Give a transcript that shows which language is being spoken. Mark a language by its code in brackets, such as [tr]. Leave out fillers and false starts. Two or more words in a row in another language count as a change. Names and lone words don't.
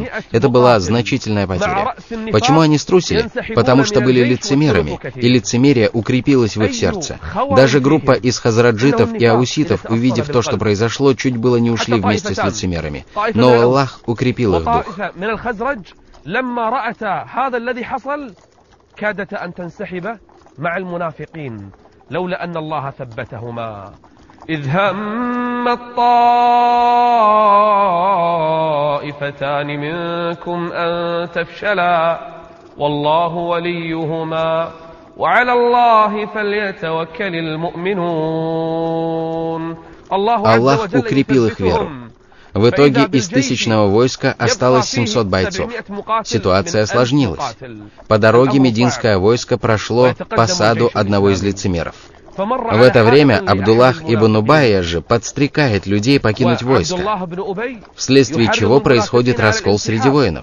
[ru] Это была значительная потеря. Почему они струсили? Потому что были лицемерами, и лицемерие укрепилось в их сердце. Даже группа из хазраджитов и ауситов, увидев то, что произошло, чуть было не ушли вместе с лицемерами. Но Аллах укрепил их дух. [ar] لما رأتا هذا الذي حصل كادت أن تنسحب مع المنافقين لولا أن الله ثبتهما إذ هم الطائفتان منكم أن تفشلا والله وليهما وعلى الله فليتوكل المؤمنون. [ru] Аллах укрепил их веру. В итоге из 1000-го войска осталось 700 бойцов. Ситуация осложнилась. По дороге мединское войско прошло по саду одного из лицемеров. В это время Абдуллах ибн Убайя же подстрекает людей покинуть войско, вследствие чего происходит раскол среди воинов.